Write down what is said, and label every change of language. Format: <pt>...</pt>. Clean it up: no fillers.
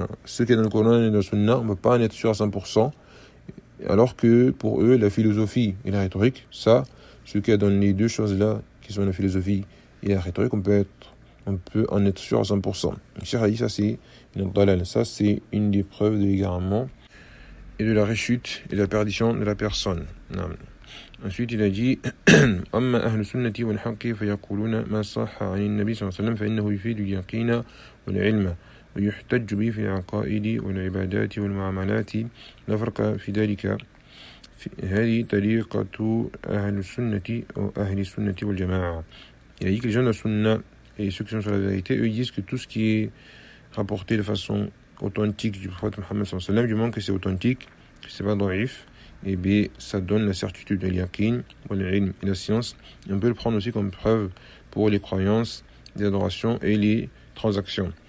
<fr>Ce qui est dans le Coran et la Sunna, on ne peut pas en être sûr à 100%. Alors que pour eux, la philosophie et la rhétorique, ça, ce qui est dans les deux choses-là, qui sont la philosophie et la rhétorique, on peut en être sûr à 100%. Ça, c'est une dalal. Ça, c'est une des preuves de l'égarement et de la rechute et de la perdition de la personne. Non. Ensuite, il a dit</fr> <ar>أما أهل السنة والحق فيقولون ما صح عن النبي صلى الله عليه وسلم فإنه يفيد اليقين والعلم ويحتج به في العقائد والعبادات والمعاملات لا فرق في ذلك هذه طريقة أهل السنة أو أهل السنة والجماعة.</ar> <fr>Il a dit que les gens de la Sunna et ceux qui sont sur la vérité, eux disent que tout ce qui est rapporté de façon authentique du prophète Mohammed صلى الله عليه وسلم, du moment que c'est authentique, que c'est pas daif, et bien ça donne la certitude de l'yakin, et la science, et on peut le prendre aussi comme preuve pour les croyances, les adorations et les transactions.</fr>